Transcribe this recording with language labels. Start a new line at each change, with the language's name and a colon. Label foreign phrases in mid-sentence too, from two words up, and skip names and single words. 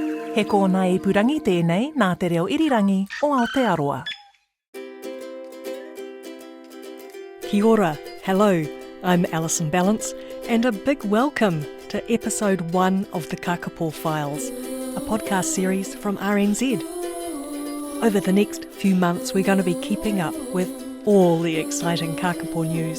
Māori: He kōna e purangi tēnei nā te reo irirangi o Aotearoa. Kia ora,
English: hello, I'm Alison Balance, and a big welcome to episode 1 of the Kākāpō Files, a podcast series from RNZ. Over the next few months, we're going to be keeping up with all the exciting Kākāpō news.